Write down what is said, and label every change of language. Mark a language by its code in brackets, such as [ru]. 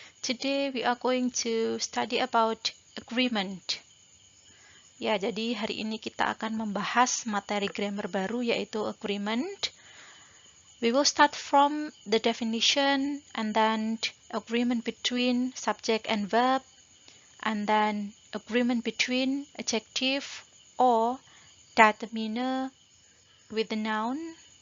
[en] Today we are going to study about agreement. [id] Ya, jadi hari ini kita akan membahas materi grammar baru yaitu agreement. [en] We will start from the definition and then agreement between subject and verb and then agreement between adjective or determiner with the noun.